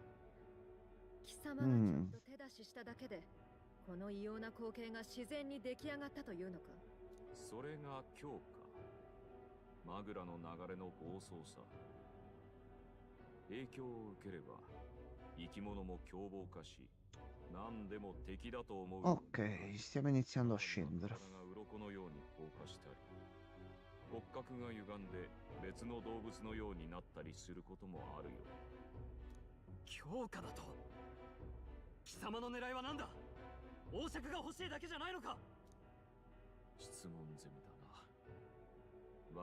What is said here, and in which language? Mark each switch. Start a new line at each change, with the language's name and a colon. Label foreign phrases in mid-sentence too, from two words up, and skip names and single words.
Japanese: 貴様がちょっと手出ししただけで、この異様な光景が自然に出来上がったというのか。それが強化。マグラの流れの暴走さ。影響を受ければ生き物も凶暴化し、何でも敵だと思う。
Italian: Ok, stiamo iniziando a scendere.
Japanese: 体が鱗のように硬化したり、骨格が歪んで別の動物のようになったりすることもあるよ。強化だと。貴様の狙いは何だ。王爵が欲しいだけじゃないのか。質問攻めだな。